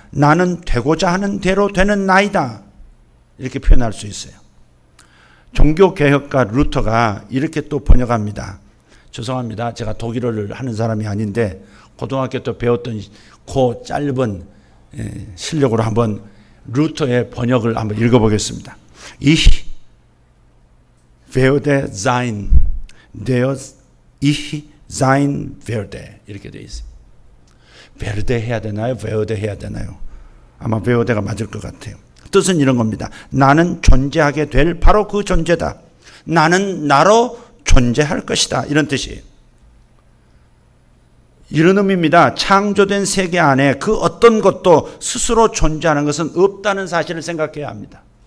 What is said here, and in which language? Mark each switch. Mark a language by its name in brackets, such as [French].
[Korean] 나는 되고자 하는 대로 되는 나이다. 이렇게 표현할 수 있어요. 종교개혁가 루터가 이렇게 또 번역합니다. 죄송합니다. 제가 독일어를 하는 사람이 아닌데 고등학교 때 배웠던 그 짧은 실력으로 한번 루터의 번역을 한번 읽어보겠습니다. [German] Ich werde sein, der ich sein werde. [Korean] 이렇게 되어 있어요. werde 해야 되나요? werde 해야 되나요? 아마 werde가 맞을 것 같아요. 뜻은 이런 겁니다. 나는 존재하게 될 바로 그 존재다. 나는 나로 존재할 것이다. 이런 뜻이에요. 이런 의미입니다. 창조된 세계 안에 그 어떤 것도 스스로 존재하는 것은 없다는 사실을 생각해야 합니다.